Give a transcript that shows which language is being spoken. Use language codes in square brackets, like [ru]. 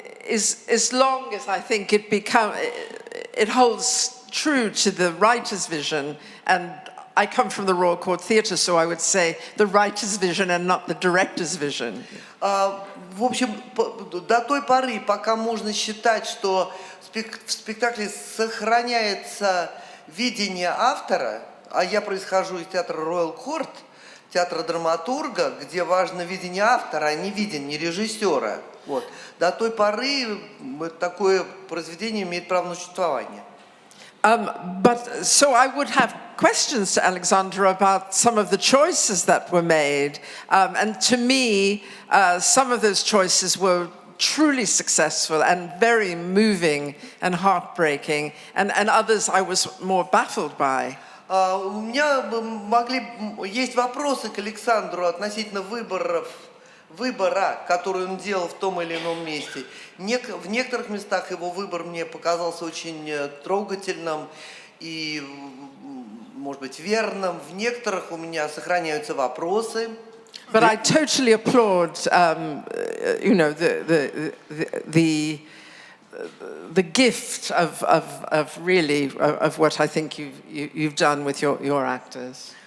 [en] As long as I think it holds true to the writer's vision, and I come from the Royal Court Theatre, so I would say the writer's vision and not the director's vision. [ru] В общем, до той поры, пока можно считать, что в спектакле сохраняется видение автора, а я происхожу из театра Royal Court, театра драматурга, где важно видение автора, а не видение режиссера. Вот. До той поры такое произведение имеет право на существование. [en] But so I would have questions to Alexandra about some of the choices that were made, and to me, some of those choices were truly successful and very moving and heartbreaking, and others I was more baffled by. [ru] У меня есть вопросы к Александру относительно выбора, который он делал в том или ином месте. В некоторых местах его выбор мне показался очень трогательным и, может быть, верным. В некоторых у меня сохраняются вопросы. [en] But I totally applaud, you know, the gift of really of what I think you've done with your actors.